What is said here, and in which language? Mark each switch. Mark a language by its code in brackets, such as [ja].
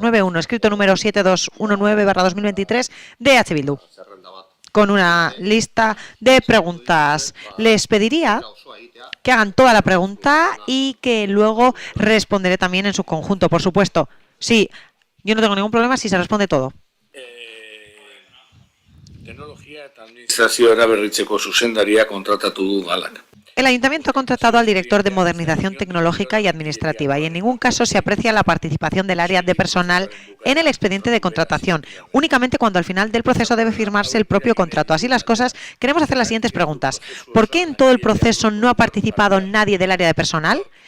[es] 9.1, escrito número 7219/2023 de H. Bildu, con una lista de preguntas. Les pediría que hagan toda la pregunta y que luego responderé también en su conjunto, por supuesto. Sí, yo no tengo ningún problema si se responde todo. [eu] Teknologia eta administrazioa berritzeko zuzendaria kontratatu du Udalak. [es] El Ayuntamiento ha contratado al director de Modernización Tecnológica y Administrativa, y en ningún caso se aprecia la participación del área de personal en el expediente de contratación, únicamente cuando al final del proceso debe firmarse el propio contrato. Así las cosas, queremos hacer las siguientes preguntas. ¿Por qué en todo el proceso no ha participado nadie del área de personal?